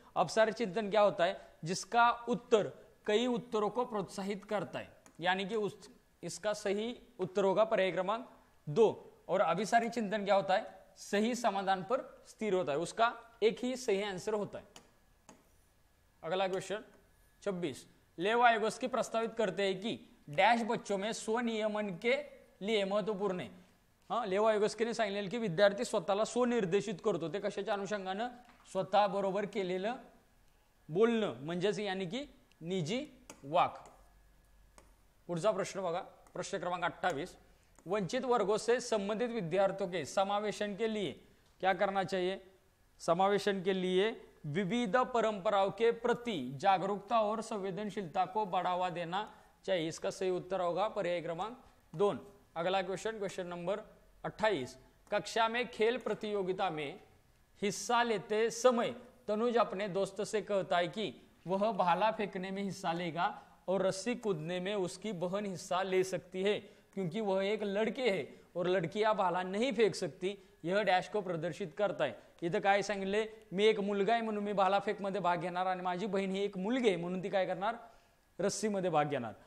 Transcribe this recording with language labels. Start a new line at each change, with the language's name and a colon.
Hindi: अपसारी चिंतन क्या होता है, जिसका उत्तर कई उत्तरों को प्रोत्साहित करता है, यानी कि इसका सही उत्तर होगा पर्याय क्रमांक 2। और अभिसारी चिंतन क्या होता है, सही समाधान पर स्थिर होता है, उसका एक ही सही आंसर होता है। अगला क्वेश्चन 26, लेव आयोगस्की प्रस्तावित करते हैं कि डैश बच्चों में स्वनियमन के लिए महत्वपूर्ण है।
Marathi: हाँ, लेव आयोगस्कीने सांगितलेलं की विद्यार्थी स्वतःला स्वनिर्देशित करतो, ते कशाच्या अनुषंगानं, स्वतः बरोबर केलेलं बोलणं, म्हणजेच
Hindi: यानी की निजी वाक।
Marathi: पुढचा प्रश्न बघा,
Hindi: प्रश्न क्रमांक 28, वंचित वर्गों से संबंधित विद्यार्थियों के समावेशन के लिए क्या करना चाहिए। समावेशन के लिए विविध परंपराओं के प्रति जागरूकता और संवेदनशीलता को बढ़ावा देना चाहिए। इसका सही उत्तर होगा पर्याय क्रमांक 2। अगला क्वेश्चन, क्वेश्चन नंबर 28, कक्षा में खेल प्रतियोगिता में हिस्सा लेते समय तनुज अपने दोस्त से कहता है कि वह भाला फेंकने में हिस्सा लेगा और रस्सी कूदने में उसकी बहन हिस्सा ले सकती है, क्योंकि वह एक लड़के है और लड़कियां भाला नहीं फेंक सकती। यह डैश को प्रदर्शित करता है।
Marathi: इथं काय सांगितले, मी एक मुलगा आहे म्हणून मी भालाफेक मध्ये भाग घेणार आणि माझी बहीण ही एक मुलगी आहे म्हणून ती काय करणार, रस्सी मध्ये भाग घेणार।